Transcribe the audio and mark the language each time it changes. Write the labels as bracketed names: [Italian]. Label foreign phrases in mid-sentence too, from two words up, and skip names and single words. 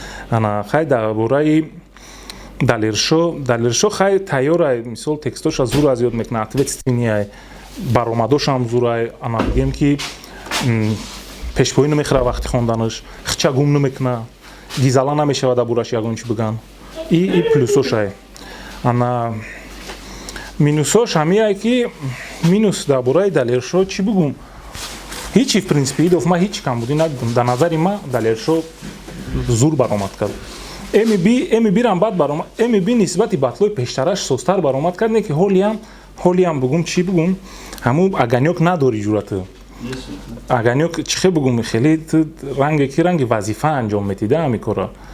[Tajik] Ана, хай дар бораи Далершо, Далершо хай тайёрай, мисол текстоша зур аз ёд мекуна, ответственияй, баромадош ҳам зурай, ана бигем ки, м, пешпоӣ намехӯра вақти хонданаш, хича гум намекуна, гизала намешава дар бораш ягон чӣ биган. И, и плюсошай. Ана, минусош ҳамияй ки, минус дар бораи Далершо чӣ бигум? Ҳичи, [Russian] в принципе, [Tajik] идоф ман ҳичи камбудӣ надидум. Дар назари ман Далершо зур баромад кард. Эми Би, Эми Бирам бад баромад. Эми Би нисбати батлои пештараш созтар баромад кард, не ки ҳолиам, ҳолиам бигум, чӣ бигум? Ҳамун Аганёк надори ҷуръату. Аганёк чӣ хел бигум, хеле ту ранге ки ранги вазифа анҷом метида ҳамин кора.